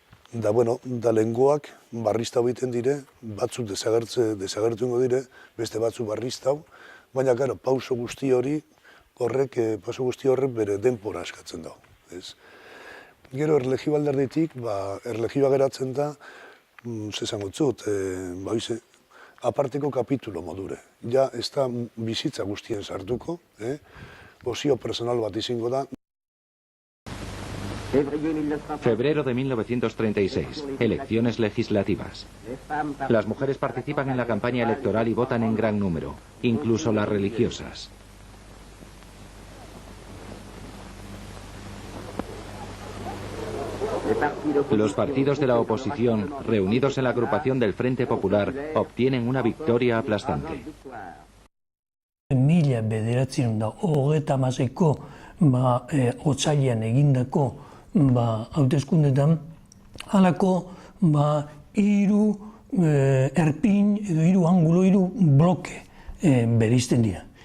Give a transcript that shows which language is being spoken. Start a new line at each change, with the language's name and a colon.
Basque: Da lengoak barriztau egiten dire, batzuk desagertu ingo dire, beste batzuk barriztau, baina gara, pauso guzti horrek bere denpora askatzen dago, ez? Gero erlegio alderditik, erlegioa geratzen da, zezango zut, aparteko kapitulo modure. Ja, ez da bizitza guztien sartuko, bozio personal bat izango da.
Spanish: Febrero de 1936, elecciones legislativas. Las mujeres participan en la campaña electoral y votan en gran número, incluso las religiosas. Los partidos de la oposición, reunidos en la agrupación del Frente Popular, obtienen una victoria aplastante.
Basque: 1936ko otsailean egindako hauteskundetan halako hiru erpin edo hiru angulo, hiru bloke bereizten dira.